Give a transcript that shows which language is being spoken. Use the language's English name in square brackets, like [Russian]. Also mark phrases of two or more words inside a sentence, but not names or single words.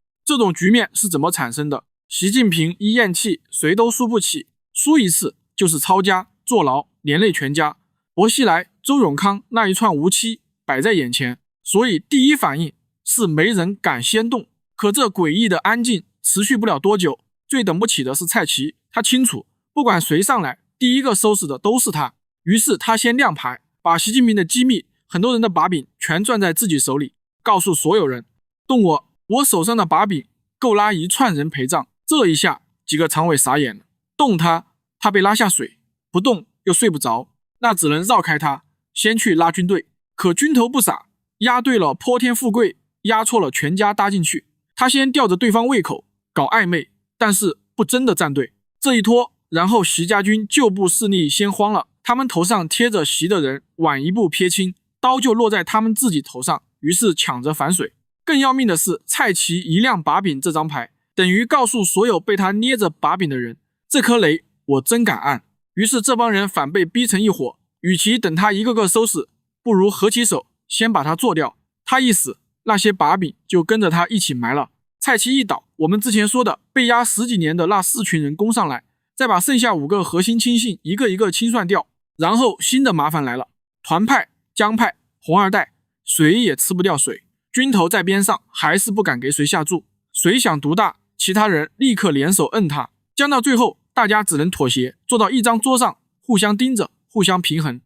[Chinese] 這種局面是怎麼產生的？習近平一咽氣，誰都輸不起，輸一次就是抄家、坐牢，連累全家。薄熙來、周永康那一串無期擺在眼前，所以第一反應是沒人敢先動。可這詭異的安靜持續不了多久，最等不起的是蔡奇，他清楚，不管誰上來，第一個收拾的都是他。於是他先亮牌，把習近平的機密、很多人的把柄全攥在自己手裡，告訴所有人，動我手上的把柄夠拉1串人陪葬。這一下幾個常委傻眼了，動他被拉下水，不動又睡不着，那只能繞開他，先去拉軍隊。可軍頭不傻，壓對了潑天富貴，壓錯了全家搭進去。他先吊着對方胃口，搞曖昧，但是不真的站隊。這一拖，然後習家軍舊部勢力先慌了，他們頭上貼着習的人晚一步撇清，刀就落在他們自己頭上，於是搶着反水。更要命的是，蔡奇一亮把柄這張牌，等於告訴所有被他捏着把柄的人，這顆雷我真敢按。於是這幫人反被逼成一夥，與其等他一個個收拾，不如合起手先把他做掉。他一死，那些把柄就跟着他一起埋了。蔡奇一倒，我們之前說的被压10幾年的那4群人攻上來，再把剩下5 個核心親信一個一個清算掉。然後新的麻煩來了，團派、江派、紅二代，誰也吃不掉誰。軍頭在邊上還是不敢給誰下注，誰想獨大，其他人立刻聯手摁他。僵到最後，大家只能妥協，坐到一張桌上，互相盯着，互相平衡。